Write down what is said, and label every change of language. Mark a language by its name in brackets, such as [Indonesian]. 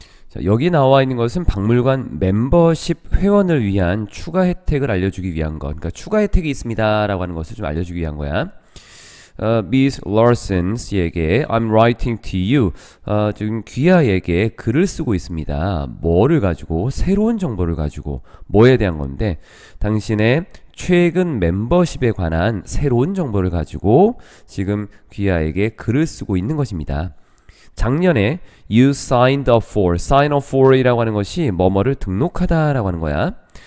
[Korean] 자, 여기 나와 있는 것은 박물관 멤버십 회원을 위한 추가 혜택을 알려주기 위한 것. 그러니까 추가 혜택이 있습니다 라고 하는 것을 좀 알려주기 위한 거야. [English] Miss Larson에게 I'm writing to you. [Korean] 지금 귀하에게 글을 쓰고 있습니다. 뭐를 가지고? 새로운 정보를 가지고. 뭐에 대한 건데, 당신의 최근 멤버십에 관한 새로운 정보를 가지고 지금 귀하에게 글을 쓰고 있는 것입니다. 작년에 [English] you signed up for, [Korean] sign up for 이라고 하는 것이 뭐뭐를 등록하다 라고 하는 거야.